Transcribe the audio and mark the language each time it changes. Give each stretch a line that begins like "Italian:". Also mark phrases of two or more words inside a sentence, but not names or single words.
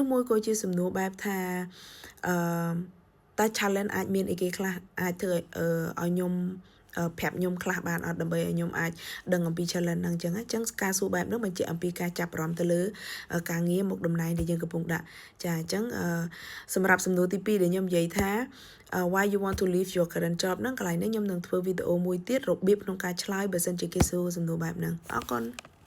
Khmer: មួយក៏ជាសំណួរបែបថាតើ challenge អាចមានអីគេខ្លះអាចធ្វើឲ្យខ្ញុំប្រាប់ខ្ញុំខ្លះបានអត់ដើម្បីឲ្យខ្ញុំអាចដឹងអំពី challenge ហ្នឹងអញ្ចឹងការសួរបែបហ្នឹងបញ្ជាក់អំពីការចាប់អារម្មណ៍ទៅលើការងារមុខតំណែងដែលយើងកំពុងដាក់ចាអញ្ចឹងសម្រាប់សំណួរទី2ដែលខ្ញុំនិយាយថា
English: why you want to leave your current job
Khmer: ហ្នឹងកន្លែងនេះខ្ញុំនឹងធ្វើវីដេអូមួយទៀតរបៀបក្នុងការឆ្លើយបើសិនជាគេសួរសំណួរបែបហ្នឹងអរគុណ